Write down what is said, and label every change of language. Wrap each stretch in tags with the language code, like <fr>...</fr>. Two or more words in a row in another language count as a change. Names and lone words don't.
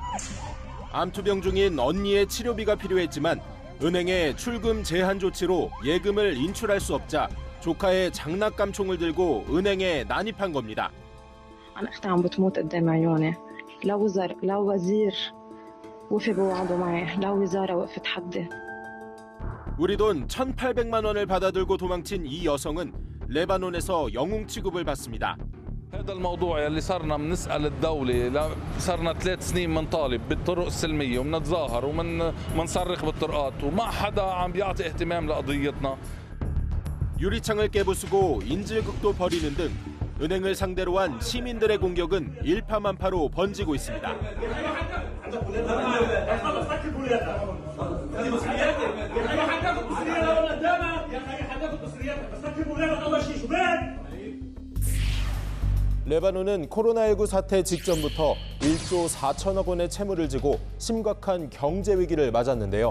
<ko>암투병 중인 언니의 치료비가 필요했지만 은행의 출금 제한 조치로 예금을 인출할 수 없자 조카의 장난감 총을 들고 은행에 난입한 겁니다. 우리 돈 1,800만 원을 받아들고 도망친 이 여성은 레바논에서 영웅 취급을 받습니다.</ko> <ar>هذا الموضوع اللي صرنا بنسأل الدولة صرنا 3 سنين بنطالب بالطرق السلمية وبنتظاهر وبنصرخ بالطرقات وما حدا عم بيعطي اهتمام لقضيتنا.</ar> <ko>유리창을 깨부수고 인질극도 벌이는 등 은행을 상대로 한 시민들의 공격은 일파만파로 번지고 있습니다. 레바논은 코로나19 사태 직전부터 1조 4천억 원의 채무를 지고 심각한 경제 위기를 맞았는데요.</ko>